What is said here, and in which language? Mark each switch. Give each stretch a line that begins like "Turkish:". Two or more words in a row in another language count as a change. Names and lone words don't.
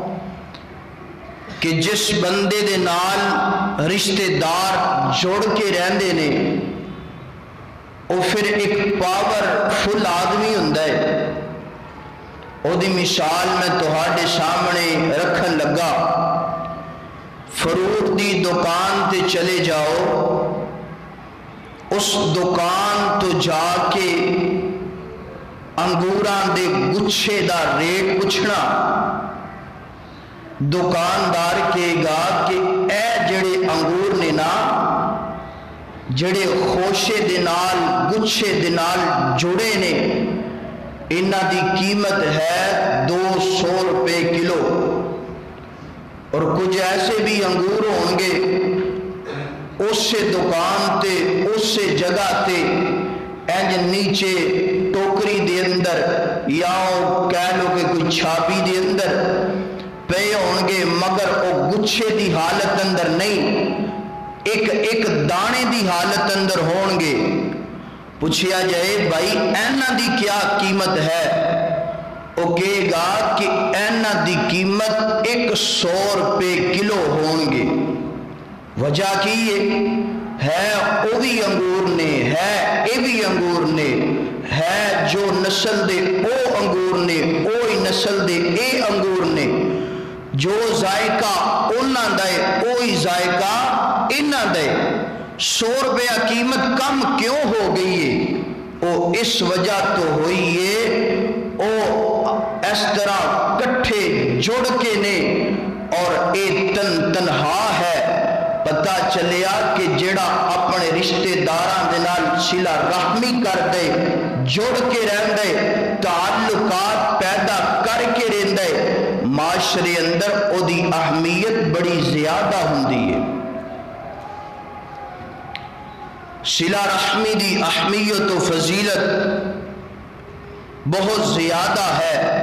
Punjabi: کہ جس بندے دے نال رشتہ دار جوڑ کے رہندے نے وہ پھر ایک پاور فل آدمی ہوندا ہے۔ او دی مثال میں تہاڈے سامنے رکھن لگا، فروٹ دی دکان تے چلے جاؤ، اس دکان تو جا کے انگوراں دے گچھے دا ریٹ پوچھنا، دکاندار کہے گا کہ اے جڑے انگور نے نا، جڑے خوشے دے نال گچھے دے نال جڑے نے، انہاں دی قیمت ہے 200 روپے کلو، اور کچھ ایسے بھی انگور ہوں گے اسے دکان تے اسے جگہ تے انج نیچے ٹوکری دے اندر یا کہہ لو کہ کوئی چھاپی دے اندر پے ہوں گے، مگر وہ گچھے دی حالت اندر نہیں، ایک ایک دانے دی حالت اندر ہون گے۔ پوچھیا جائے بھائی اینا دی کیا قیمت ہے؟ وہ کہے گا کہ اینا دی قیمت 100 روپے کلو ہون گے۔ وجہ کی ہے او بھی انگور نے، ہے اے بھی انگور نے، ہے جو نسل دے او انگور نے، اوہی نسل دے اے انگور نے، جو ذائقہ انہاں دے اوہی ذائقہ انہاں دے۔
Urdu: 100 روپیہ قیمت کم کیوں ہو گئی ہے؟
Punjabi: او اس وجہ تو ہوئی ہے او اس طرح کٹھے جڑ کے نے، اور اے تنہا ہے۔ پتہ چلیا کہ جڑا اپنے رشتہ داراں دے نال صلہ رحمی کر دے، جڑ کے رہن دے، تعلقات پیدا کر کے رہن دے، معاشرے اندر او دی اہمیت بڑی زیادہ ہوندی ہے۔
Urdu: صلہ رحمی دی اہمیت و فضیلت بہت زیادہ ہے۔